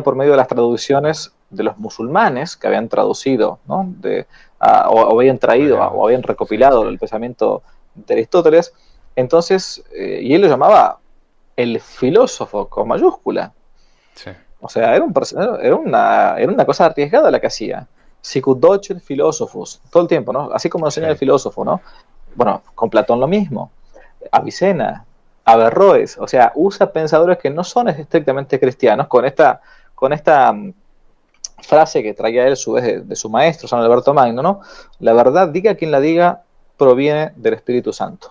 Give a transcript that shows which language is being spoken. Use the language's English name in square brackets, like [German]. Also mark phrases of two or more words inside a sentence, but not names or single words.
[Spanish] sino por medio de las traducciones de los musulmanes que habían traducido, ¿no? O habían traído Bueno, o habían sí, sí, recopilado el pensamiento de Aristóteles. Entonces, y él lo llamaba el filósofo con mayúscula. sí. O sea, era una cosa arriesgada la que hacía. [Latin] Sicut docet philosophus, [Spanish] todo el tiempo, ¿no? Así como enseña el Sí. filósofo, ¿no? Bueno, con Platón lo mismo. Avicena, Averroes, o sea, usa pensadores que no son estrictamente cristianos con esta frase que traía él a su vez de su maestro, San Alberto Magno, ¿no? La verdad, diga quien la diga, proviene del Espíritu Santo.